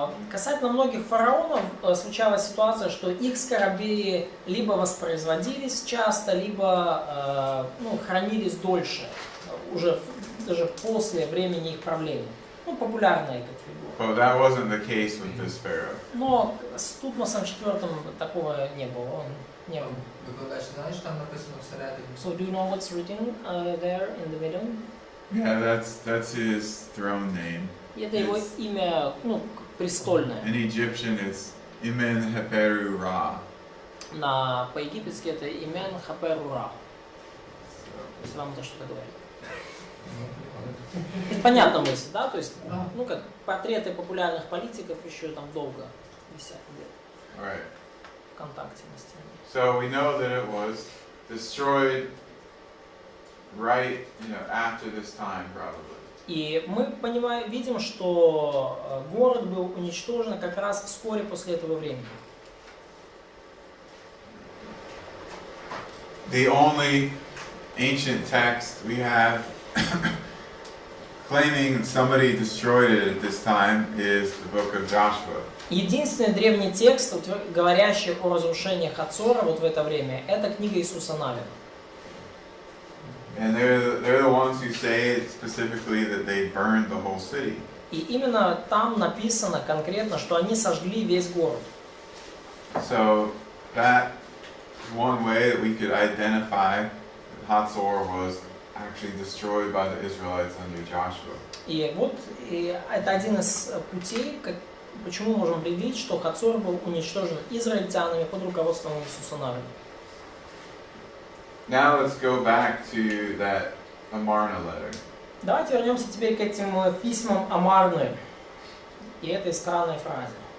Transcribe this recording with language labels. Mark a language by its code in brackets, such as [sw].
[ru] Касательно многих фараонов случалась ситуация, что их скоробеи либо воспроизводились часто, либо хранились дольше, уже даже после времени их правления. Ну, популярная как фигура. [en] But that wasn't the case with this pharaoh. [ru] Но с Тутмосом IV такого не было. Он не был. [uk] Викладач, знаєш, там написано всередині. [en] So do you know what's written there in the middle? Yeah, that's his throne name. [ru] Это его имя, престольное. [en] In Egyptian, it's Imen Heperu Ra. [ru] по-египетски это имен хаперура. Если вам это что-то говорит. Это понятна мысль, да? То есть, ну как портреты популярных политиков еще там долго висят где-то. [en] Right. [ru] ВКонтакте на стене. [en] So we know that it was destroyed right, after this time probably. [ru] И мы видим, что город был уничтожен как раз вскоре после этого времени. [en] The only ancient text we have claiming somebody destroyed it at this time is the book of Joshua. [ru] Единственный древний текст, говорящий о разрушениях Хацора вот в это время, это книга Иисуса Навина. [en] And they're the ones who say specifically that they burned the whole city. [ru] И именно там написано конкретно, что они сожгли весь город. [en] So that is one way that we could identify that Hatzor was actually destroyed by the Israelites under Joshua. [ru] И вот это один из путей, почему мы можем определить, что Хацор был уничтожен израильтянами под руководством Иисуса Навина. [en] Now let's go back to that Amarna letter. [ru] Давайте вернемся теперь к этим письмам Амарны и этой странной фразе.